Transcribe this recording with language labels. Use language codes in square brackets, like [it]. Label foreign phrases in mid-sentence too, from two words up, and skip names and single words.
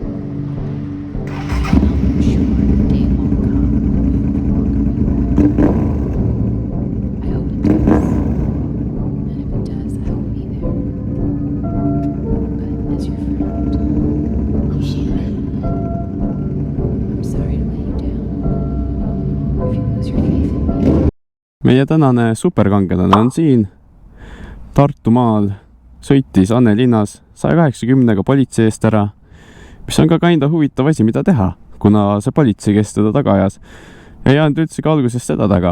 [en] I'm sure the day won't come when you no longer be I hope it does. And if it does, I will be there. But as your friend, you should. I'm sorry to let you down. If you lose your faith in me. [et] Meie tänane superkangelane on siin Tartumaal, sõitis Anne linnas 180-ga politsei eest ära, mis on ka kinda huvitav asi, mida teha, kuna see politsei, kes teda taga ajas, ei jäänud üldse ka algusest seda taga.